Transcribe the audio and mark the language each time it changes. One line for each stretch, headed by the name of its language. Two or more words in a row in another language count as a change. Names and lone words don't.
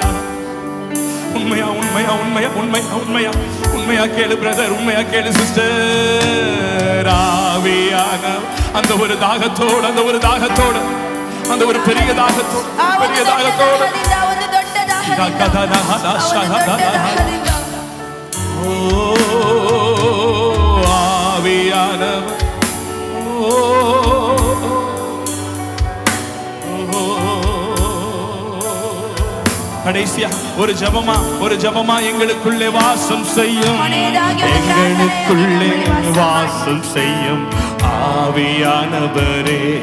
Tamil: உண்மையா உண்மையா உண்மையா உண்மையா உண்மையா உண்மையா கேளு பிரதர், உண்மையா கேளு சிஸ்டர். ஆவியான அந்த ஒரு தாகத்தோடு, அந்த ஒரு தாகத்தோடு, அந்த ஒரு பெரிய தாகத்தோடு,
Kannada: ಆ ಒಂದು
Tamil: பெரிய
Kannada: ದೊಡ್ಡ
Tamil: தாகத்தோடு.
Kannada: ದಾಹದಿಂದ, ಒಂದು ದೊಡ್ಡ ದಾಹದಿಂದ, ಆ ಒಂದು ದೊಡ್ಡ ದಾಹದಿಂದ.
Tamil: ஓ ஆவியானவர், ஓ கடைசியா ஒரு ஜெபமா எங்களுக்குள்ளே வாசம் செய்யும், எங்களுக்குள்ளே வாசம் செய்யும் ஆவியானவரே.